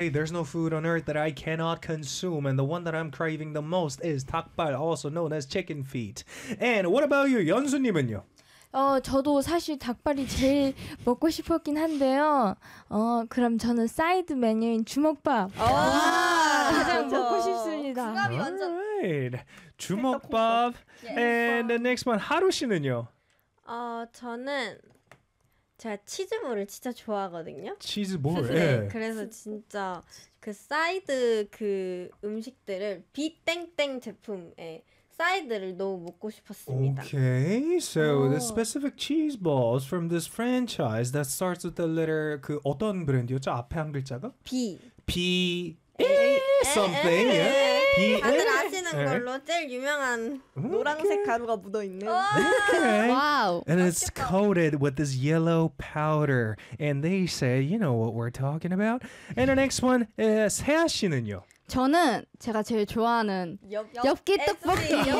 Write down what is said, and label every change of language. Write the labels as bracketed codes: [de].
[en] Hey, there's no food on earth that I cannot consume, and the one that I'm craving the most is 닭발, also known as chicken feet. And what about you, [ko] 연수님은요? 저도 사실 닭발이 제일 먹고 싶었긴 한데요. 그럼 저는 사이드 메뉴인 주먹밥. 와, 가장 먹고 싶습니다. 국밥이 완전. [en] Right. 주먹밥. And the next one, [ko] 하루 씨는요? 저는 제가 치즈볼을 진짜 좋아하거든요. 치즈볼. 네. 그래서 진짜 그 사이드 그 음식들을 비땡땡 제품에 사이드를 너무 먹고 싶었습니다. [en] Okay, so the specific cheese balls from this franchise that starts with the letter [ko] 그 어떤 브랜드였죠? 앞에 한 글자가? [en] B. B. Something. B. [ko] 다들 아시는 걸로 제일 유명한 노란색 가루가 묻어 있는. [en] Okay. Wow. And it's coated with this yellow powder, and they say, you know what we're talking about. And the next one, [ko] 세아 씨는요? 저는 제가 제일 좋아하는 엽기 떡볶이.